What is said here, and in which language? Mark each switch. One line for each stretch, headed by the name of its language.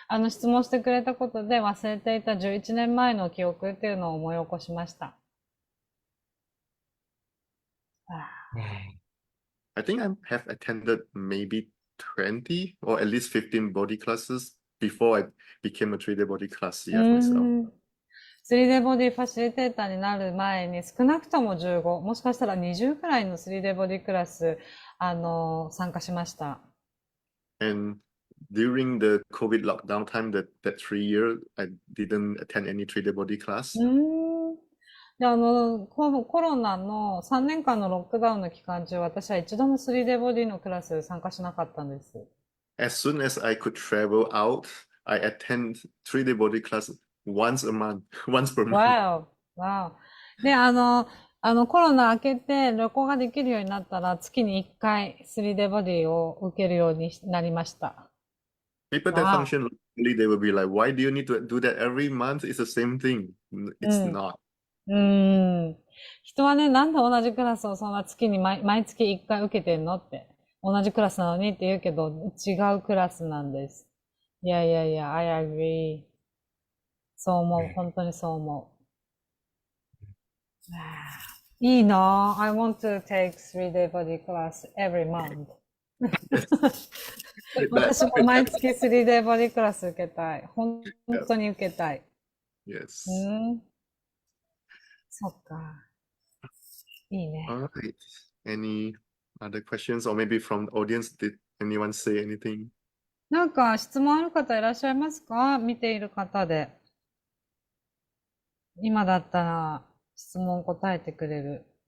Japanese: 質問してくれたことで忘れていた11年前の記憶っていうのを思い起こしました。
English: Wow. I think I have attended maybe 20 or at least 15 body classes before I became a 3D body class う yet myself. ん。
Japanese: 3D ボディファシリテーターになる前に少なくとも15、もしかしたら20くらいの 3D ボディクラス、参加しました。
English: And during the COVID lockdown time, that 3 year, I didn't attend any 3D body class.
Japanese: で、コロナの3年間のロックダウンの期間中、私は一度も 3D ボディのクラス参加しなかったんです。
English: As soon as I could travel out, I attend 3D body class once a month, once per month.
Japanese: わお、わお。で、コロナ明けて旅行ができるようになったら、月に1回 3D ボディを受けるようになりました。
English: People that わ function locally, they will be like, why do you need to do that every month? It's the same thing. お。う It's ん。 not.
Japanese: 人はね、なんで同じクラスをそんな月に毎月1回受けてんのって。同じクラスなのにって言うけど、違うクラスなんです。いやいやいや、
English: I agree.
Japanese: そう思う。本当にそう思う。いいなぁ。
English: I want to take 3-day body class every month.
Japanese: 私も毎月 3-day ボディクラス受けたい。本当に受けたい。
English: Yes.
Japanese: そっか。いいね。
English: All right. Any other questions, or maybe from the audience, did anyone say anything?
Japanese: なんか質問ある方いらっしゃいますか？見ている方で。今だったら質問答えてくれる。